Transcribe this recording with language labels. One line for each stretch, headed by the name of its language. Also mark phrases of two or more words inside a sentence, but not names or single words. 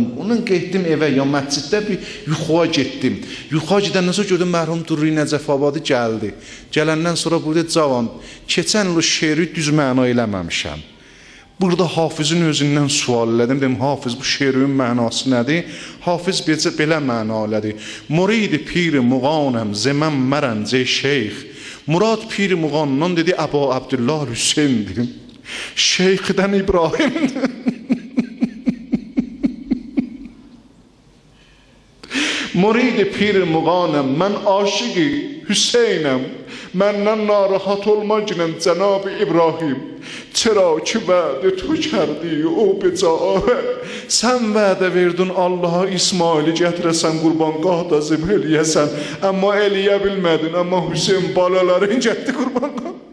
Azerbaijani: Ondan getdim evə, ya məsciddə bir yuxuya getdim. Yuxuya gedəndən sonra gördüm, mərhum Durri Nəcəfabadı gəldi. Gələndən sonra burada cavan, keçən il o şeiri düz məna eləməmişəm. Burada Hafizin özündən sual elədim. Dedim, Hafiz, bu şeirin mənası nədir? Hafiz belə məna elədi.
Persian: مرید پیر مغانم، ز من مرنج شیخ.
Azerbaijani: Murad pir muğandan dedi, Əbu Abdullah Hüseyndir. Şeyxdən İbrahimdir.
Persian: مرید پیر مغانم,
Azerbaijani: mən aşıqi Hüseynəm. Məndən narahat olma günəm Cənab-ı İbrahim.
Persian: چرا که وعده تو کردی، او به جا.
Azerbaijani: Sən vədə verdin Allaha İsmaili gətirəsən, qurbanqahda zibh eləyəsən. Amma eləyə bilmədin, amma Hüseyin balaların getdi qurbanqah.